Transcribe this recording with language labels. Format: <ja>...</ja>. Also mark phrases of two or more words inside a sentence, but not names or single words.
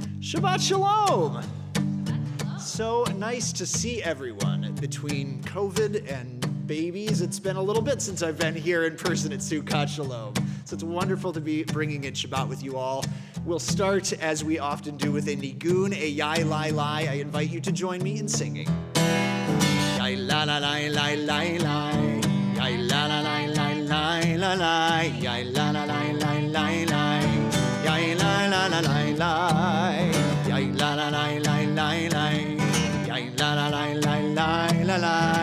<he>Shabbat Shalom!</he> <en>So nice to see everyone. Between COVID and babies, it's been a little bit since I've been here in person at Sukkot Shalom. So it's wonderful to be bringing in Shabbat with you all. We'll start, as we often do, with a nigun, a yai lai lai. I invite you to join me in singing. Yai la la lai lai lai lai. Yai la la lai lai lai la lai. Yai la la lai lai lai lai. Yai la la la lai lai. Yai la la lai lai lai lai. Yai la la lai lai lai la lai.</en>